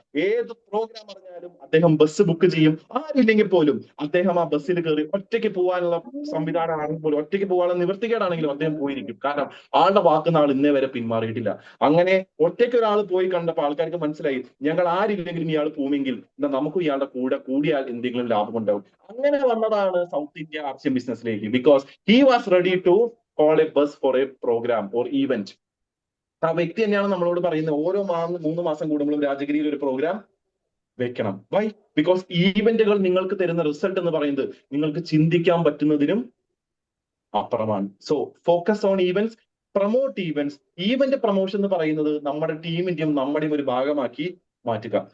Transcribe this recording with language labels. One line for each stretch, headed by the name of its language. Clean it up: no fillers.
Malayalam: ഏത് പ്രോഗ്രാം അറിഞ്ഞാലും അദ്ദേഹം bus book ചെയ്യും. ആരില്ലെങ്കിൽ പോലും അദ്ദേഹം ആ ബസ്സിൽ കയറി ഒറ്റയ്ക്ക് പോകാനുള്ള സംവിധാനമാണെങ്കിൽ പോലും, ഒറ്റയ്ക്ക് പോകാനുള്ള നിവൃത്തികേടാണെങ്കിലും അദ്ദേഹം പോയിരിക്കും. കാരണം ആളുടെ വാക്കുന്ന ആൾ ഇന്നേ വരെ പിന്മാറിയിട്ടില്ല. അങ്ങനെ ഒറ്റയ്ക്ക് ഒരാൾ പോയി കണ്ടപ്പോൾ ആൾക്കാർക്ക് മനസ്സിലായി, ഞങ്ങൾ ആരില്ലെങ്കിലും ഇയാൾ പോവുമെങ്കിൽ എന്നാൽ നമുക്കും ഇയാളുടെ കൂടെ കൂടിയാൽ എന്തെങ്കിലും ലാഭമുണ്ടാവും. അങ്ങനെ വന്നതാണ് സൗത്ത് ഇന്ത്യ RCM ബിസിനസ്സിലേക്ക്.
English: Because he was ready to call a bus for a program or event.
Malayalam: ആ വ്യക്തി തന്നെയാണ് നമ്മളോട് പറയുന്നത് ഓരോ 3 മാസം കൂടുമ്പോഴും രാജഗിരിയിൽ ഒരു പ്രോഗ്രാം വെക്കണം. വൈ? ബിക്കോസ് ഈവന്റുകൾ നിങ്ങൾക്ക് തരുന്ന റിസൾട്ട് എന്ന് പറയുന്നത് നിങ്ങൾക്ക് ചിന്തിക്കാൻ പറ്റുന്നതിനും അപ്പുറമാണ്.
English: So focus on events, promote events.
Malayalam: Event promotion എന്ന് പറയുന്നത് നമ്മുടെ ടീമിന്റെയും നമ്മുടെയും ഒരു ഭാഗമാക്കി മാറ്റുക.